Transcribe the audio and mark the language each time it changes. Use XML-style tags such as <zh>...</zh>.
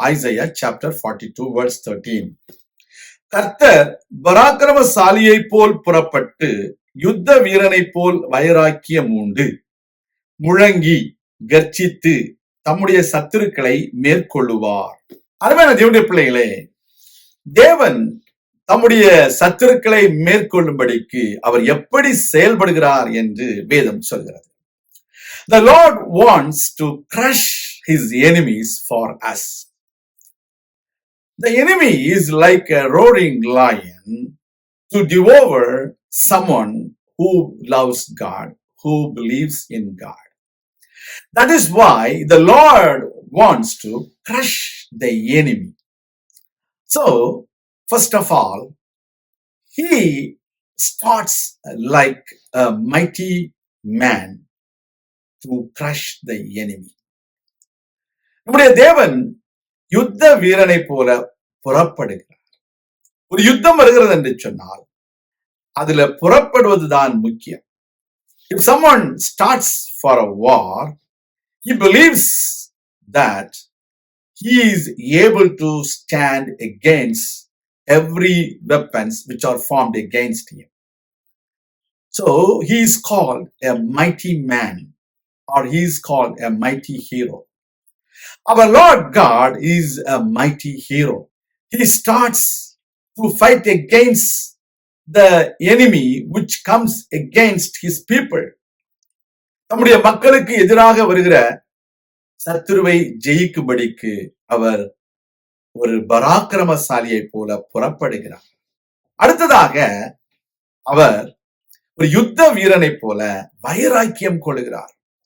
<en>Isaiah chapter 42 verse 13.</en> <ta>கர்த்தர் பராக்கிரமசாலியை போல் புறப்பட்டு யுத்த வீரனை போல் வைராக்கியம் உண்டு முழங்கி கர்ச்சித்து தம்முடைய சத்துருக்களை மேற்கொள்ளுவார். அருமையான தேவனுடைய பிள்ளைகளே, தேவன் தம்முடைய சத்துருக்களை மேற்கொள்ளும்படிக்கு அவர் எப்படி செயல்படுகிறார் என்று வேதம் சொல்கிறது.</ta> <en>The Lord wants to crush his enemies for us. The enemy is like a roaring lion to devour someone who loves God, who believes in God. That is why the Lord wants to crush the enemy. So, first of all, he starts like a mighty man to crush the enemy.</en> <ta>நம்முடைய தேவன் யுத்த வீரனை போல புறப்படுகிறார். ஒரு யுத்தம் வருகிறது என்று சொன்னால் அதுல புறப்படுவதுதான் முக்கியம்.</ta> <en>If someone starts for a war, he believes that he is able to stand against every weapons which are formed against him. So he is called a mighty man, or he is called a mighty hero. Our Lord God is a mighty hero. He starts to fight against the enemy which comes against his people.</en> <ta>நம்முடைய மக்களுக்கு எதிராக வருகிற சத்துருவை ஜெயிக்கும்படிக்கு அவர் ஒரு பராக்கிரமசாலியை போல புறப்படுகிறார். அடுத்ததாக அவர் ஒரு யுத்த வீரனை போல வைராக்கியம் கொள்கிறார்.</ta>